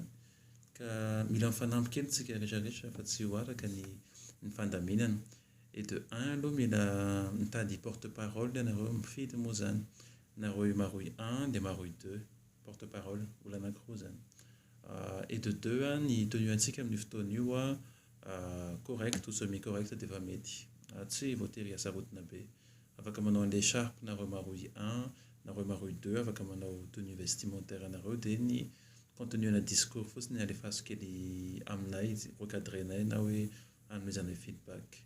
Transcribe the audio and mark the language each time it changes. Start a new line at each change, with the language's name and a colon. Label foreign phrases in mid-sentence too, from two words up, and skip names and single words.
Malagasy: Ka mila mifanampy kely tsika rehetrarehetra fa tsy ho araka ny fandaminana.
French: Et de 1
Malagasy: aloha mila mitady porte-parole ianareo mifidy moa zany. Nareo Maroy 1 dia Maroy 2 porte-parole olo anankiroa zany.
French: Et de 2
Malagasy: ny tenue antsika amin'ny fotoana io
French: correct ou semi-correct
Malagasy: dia efa mety. Tsy voatery hasarotina be. Afaka manao an'ilay écharpe nareo Maroy 1, nareo Maroy 2 afaka manao
French: tenue vestimentaire
Malagasy: anareo dia ny contenu ana discours fotsiny alefaso kely aminay recadrenay na hoe hanomezana feedback.